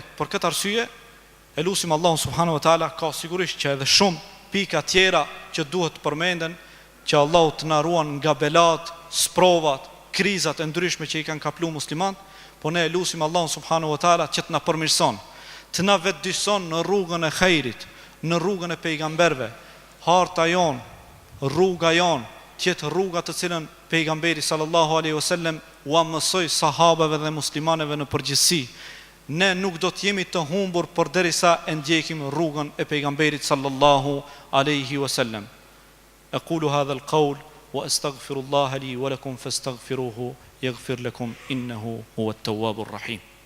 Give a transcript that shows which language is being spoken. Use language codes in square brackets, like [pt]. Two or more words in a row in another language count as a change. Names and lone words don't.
[sq] Për këtë arsye, e lutim Allahun [ar] سبحانه وتعالى, [sq] ka sigurisht që edhe shumë pika tjera që duhet të përmenden, që Allahu të na ruan nga belat, sprovat, krizat e ndryshme që I kanë kaplu muslimanët, po ne e lutim Allahun [ar] سبحانه وتعالى [sq] që të na përmirëson, të na vetëdijson në rrugën e xhairit, në rrugën e pejgamberëve. Harta jon, rruga jon, të jetë rruga të cilën pejgamberi [ar] صلى الله عليه وسلم [sq] u mësoi sahabeve dhe muslimanëve në përgjithësi. Ne nuk do të jemi të humbur përderisa e ndjekim rrugën e pejgamberit [ar] صلى الله عليه وسلم. أقول هذا القول وأستغفر الله لي ولكم فاستغفروه يغفر لكم إنه هو التواب الرحيم.